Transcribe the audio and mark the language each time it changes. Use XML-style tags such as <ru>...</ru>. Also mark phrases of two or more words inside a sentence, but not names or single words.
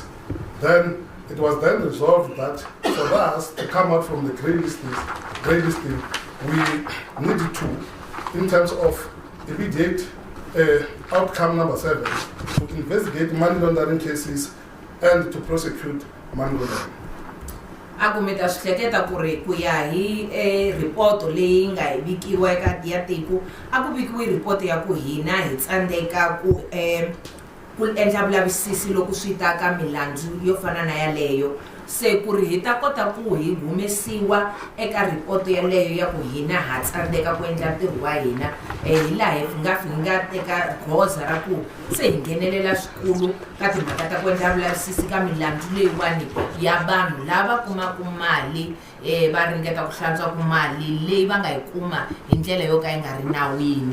<en>Then it was then resolved that for us to come out from the grey listing, we needed to, in terms of immediate outcome number 7, to investigate money laundering cases and to prosecute money laundering.</en> <ts>Aku mi ta swi hleketa ku ri ku ya hi report leyi nga hi vikiwa eka ya tiko a ku vikiwe report ya ku hina hi tsandzeka ku endla vulavisisi loko swi ta ka milandzu yo fana na yaleyo, se ku ri hi ta kota ku hi humesiwa eka report yaleyo ya ku hina ha tsandzeka ku endla ntirho wa hina hi laha hi nga teka goza ra ku se hi nghenelela swikulu ka timhaka ta ku endla vulavisisi ka milandzu leyiwani ya vanhu lava kumaku mali va ringeta ku hlantswa ku mali leyi va nga yi kuma hi ndlela yo ka yi nga ri nawini.</ts>